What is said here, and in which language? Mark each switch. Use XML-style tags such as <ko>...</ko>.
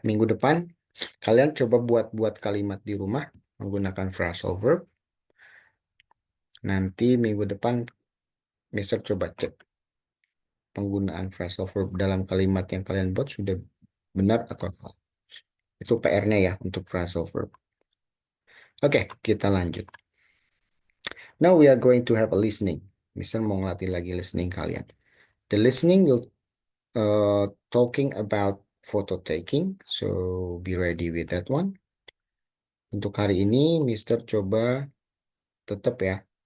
<id>Minggu depan, kalian coba buat kalimat di rumah menggunakan phrasal verb. Nanti minggu depan, Mister coba cek penggunaan phrasal verb dalam kalimat yang kalian buat sudah benar atau salah. Itu PR-nya ya untuk phrasal verb. Oke, kita lanjut.</id> <en>Now we are going to have a listening.</en> <id>Mister mau ngelatih lagi listening kalian.</id> <en>The listening will talking about photo taking, so be ready with that one.</en> <id>Untuk hari ini, Mister coba tetap ya.</id>